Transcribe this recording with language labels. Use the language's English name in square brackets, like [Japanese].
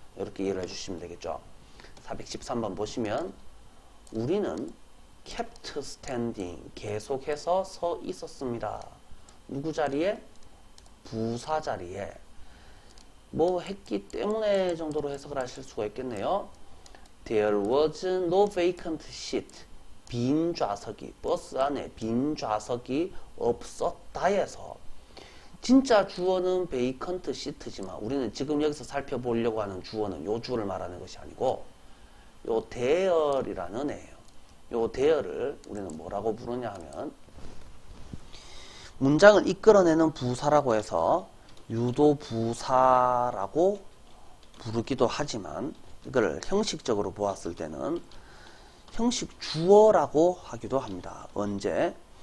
[Korean] 이렇게 이해를 해주시면 되겠죠. 413번 보시면 우리는 [English] kept standing [Korean] 계속해서 서 있었습니다. 누구 자리에? 부사 자리에. 뭐 했기 때문에 정도로 해석을 하실 수가 있겠네요. [English] There was no vacant seat. [Korean] 빈 좌석이, 버스 안에 빈 좌석이 없었다에서 진짜 주어는 vacant seat지만 우리는 지금 여기서 살펴보려고 하는 주어는 요 주어를 말하는 것이 아니고 요 there이라는 애예요. 요 there를 우리는 뭐라고 부르냐 하면 문장을 이끌어내는 부사라고 해서 유도부사라고 부르기도 하지만 이걸 형식적으로 보았을 때는 형식 주어라고 하기도 합니다. 언제?